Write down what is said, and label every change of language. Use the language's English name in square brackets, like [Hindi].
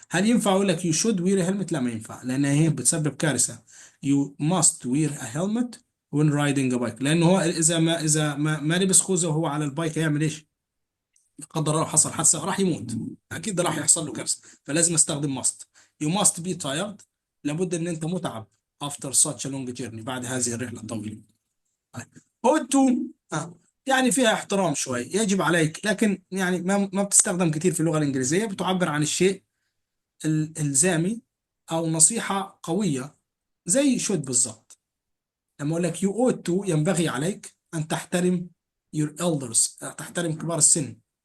[Arabic] هل ينفع أقول لك [English] you should wear a helmet؟ [Arabic] لا ما ينفع، لأن هي بتسبب كارثة. [English] you must wear a helmet when riding a bike، [Arabic] لأنه هو إذا ما لبس خوذة وهو على البايك هيعمل إيش؟ لا قدر الله حصل حادثة راح يموت، أكيد راح يحصل له كارثة. فلازم استخدم must. [English] you must be tired، [Arabic] لابد ان انت متعب [English] after such a long journey، [Arabic] بعد هذه الرحلة الطويلة. ought to، يعني فيها احترام شوي، يجب عليك، لكن يعني ما بتستخدم كتير في اللغة الإنجليزية، بتعبر عن الشيء الإلزامي أو نصيحة قوية، زي should بالضبط. لما أقول لك [English] you ought to، [Arabic] ينبغي عليك أن تحترم [English] your elders، [Arabic] تحترم كبار السن.